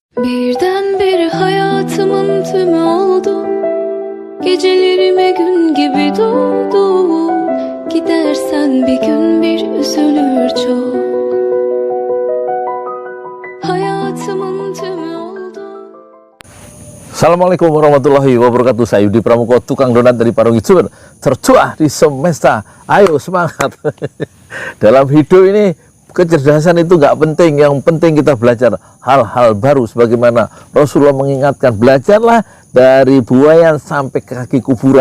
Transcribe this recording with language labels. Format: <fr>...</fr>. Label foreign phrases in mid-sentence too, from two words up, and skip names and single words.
<tr>Birdenbire hayatımın tümü oldu. Gecelerime gün gibi doğdu. Gidersen bir gün bir üzülür çok. Hayatımın tümü oldu.</tr> <ar>السلام عليكم ورحمة الله وبركاته.</ar> <id>Saya Yudi Pramuko, tukang donat dari para YouTuber tertua di semesta. Ayo semangat. Dalam hidup ini kecerdasan itu nggak penting, yang penting kita belajar hal-hal baru. Sebagaimana Rasulullah mengingatkan, belajarlah dari buayan sampai ke kaki kuburan.</id>